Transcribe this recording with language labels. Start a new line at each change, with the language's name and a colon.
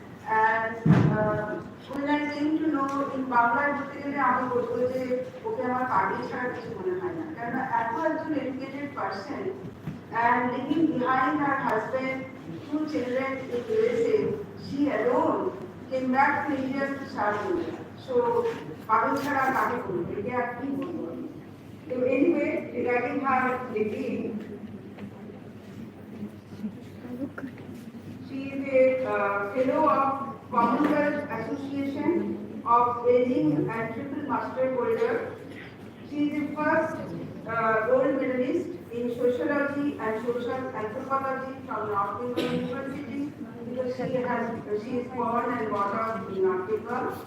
English: And when I came to know in Bangla,
Bangla: বলতে গেলে আমি বলবো যে ওকে আমার পার্টি ছাড়া কিছু মনে হয় না, কারণ এত একজন
English: educated person and leaving behind her husband, 2 children in USA, she alone came back to India to serve India.
Bangla: So পাগল ছাড়া কাকে বলবো, এটা আর কি বলবো।
English: So anyway, regarding her degree, she is a fellow of Commonwealth Association of Aging and Triple Master Holder. She is the first gold medalist in Sociology and Social Anthropology from North Bengal University, because she is born and brought up in North Bengal.